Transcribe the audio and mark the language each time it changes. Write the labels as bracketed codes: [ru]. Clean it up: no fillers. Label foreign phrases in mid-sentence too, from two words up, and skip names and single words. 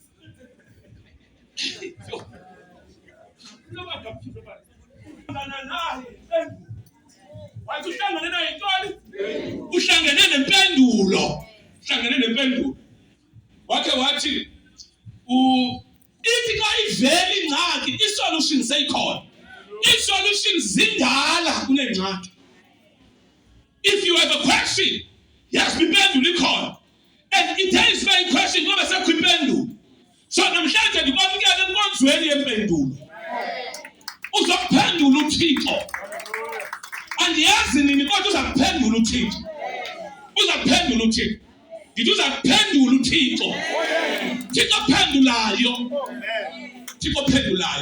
[xh] Wathi uhlangane nayo intoni? Uhlangene nempendulo. Uhlangene nempendulo. Wakhe wathi ithi ka iveli ingxaki isolution seyikhona. Isolution zindala kunengxaki. [en] If you have a question, yes, [xh] impendulo ikhona. [en] And it is very question [xh] ngoba sekho impendulo. So namhlanje ndikwamukela enkonzweni yempendulo. Uzakuphendula uThixo. Andiyazi nini kodwa uzakuphendula uThixo. Uzakuphendula uThixo. Ndithi uzakuphendula uThixo. Thixo phendulayo. Thixo phendulayo.